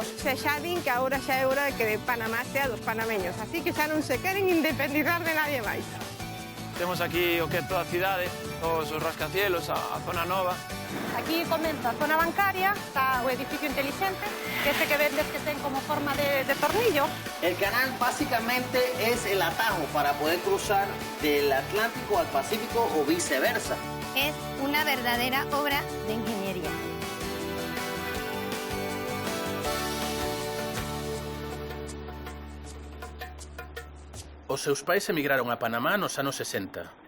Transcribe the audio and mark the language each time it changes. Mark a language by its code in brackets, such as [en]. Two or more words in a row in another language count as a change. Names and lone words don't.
[gl] Xa din que agora xa é hora de que Panamá sea dos panameños, así que xa non se queren independizar de nadie máis. Temos aquí o que é toda a cidade, os rascacielos, a zona nova. Aquí comenta a zona bancaria, está o edificio inteligente, que este que vendes que ten como forma de tornillo. [es] El canal básicamente es el atajo para poder cruzar del Atlántico al Pacífico o viceversa. Es una verdadera obra de ingeniería. [gl] Os seus pais emigraron a Panamá nos anos 60.